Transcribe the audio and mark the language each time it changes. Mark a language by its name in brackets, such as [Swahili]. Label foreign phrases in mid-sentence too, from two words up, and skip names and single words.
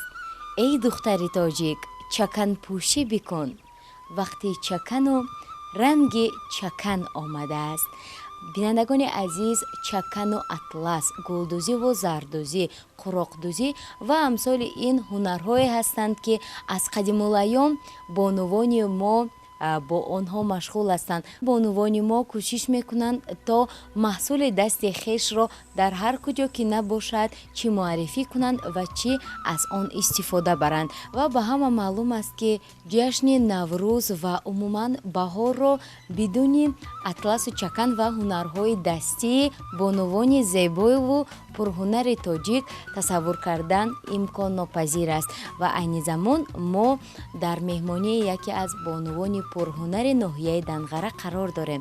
[Tajik] эй духтари тоҷик, чаканпӯшӣ бикун, вақти чакану ранги чакан омадааст. бинандагони азиз, чакану атлас, гулдӯзиву зардӯзӣ, қуроқдӯзӣ ва амсоли ин ҳунарҳое ҳастанд, ки аз қадимулайём бонувони мо با آنها مشغول هستند. بانوان ما کوشش میکنند تا محصول دست خویش را در هر کجا که نباشد چی معرفی کنند و چی از آن استفاده برند و به همه معلوم است که جشن نوروز و عموما بهار را بدون اطلس و چکن و هنرهای دستی بانوان زیبای و پرهنر تاجیک تصور کردن امکان ناپذیر است و عین زمان ما در مهمانی یکی از بانوان پرهنر ناحیه دنغره قرار داریم.